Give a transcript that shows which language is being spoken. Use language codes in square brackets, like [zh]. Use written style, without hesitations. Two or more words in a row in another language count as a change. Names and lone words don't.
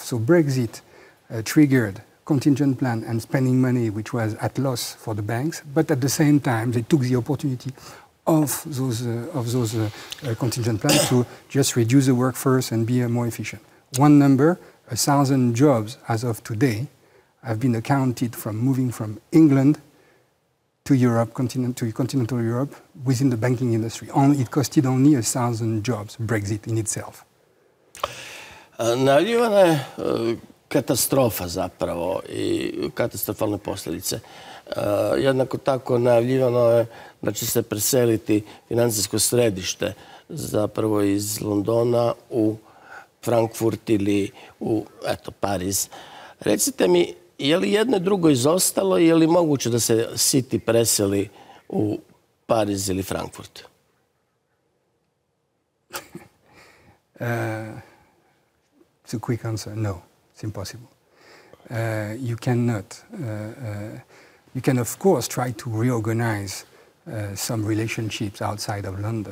[en] So Brexit triggered contingent plan and spending money which was at loss for the banks, but at the same time they took the opportunity of those contingent plans to just reduce the workforce and be more efficient. One number, 1,000 jobs as of today have been accounted from moving from England to Europe, to continental Europe, within the banking industry. It costed only 1,000 jobs, Brexit in itself. [hr] Najavljivana je katastrofa zapravo i katastrofalne posljedice. Jednako tako najavljivano je da će se preseliti financijsko središte zapravo iz Londona u Frankfurt ili u Pariz. Recite mi, je li jedno i drugo izostalo i je li moguće da se City preseli u Pariz ili Frankfurt? [en] It's a quick answer. No, it's impossible. You cannot. You can, of course, try to reorganize some relationships outside of London.